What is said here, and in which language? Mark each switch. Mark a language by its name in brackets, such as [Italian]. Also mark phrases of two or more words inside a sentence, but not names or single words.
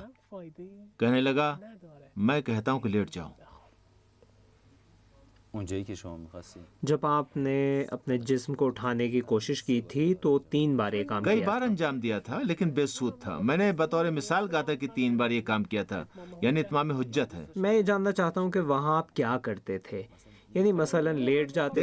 [Urdu] کہنے لگا میں کہتا ہوں کہ لیٹ جاؤ. [Persian] اونجایی که شما می‌خواستید. [Urdu] جب آپ نے اپنے جسم کو اٹھانے کی کوشش کی تھی تو 3 بار یہ کام کئی کیا بار تھا. انجام دیا تھا لیکن بے سود تھا. میں نے بطور مثال کہا تھا کہ 3 بار یہ کام کیا تھا، یعنی اتمام حجت ہے. میں یہ جاننا چاہتا ہوں کہ وہاں آپ کیا کرتے تھے. یعنی مثلا لیٹ جاتے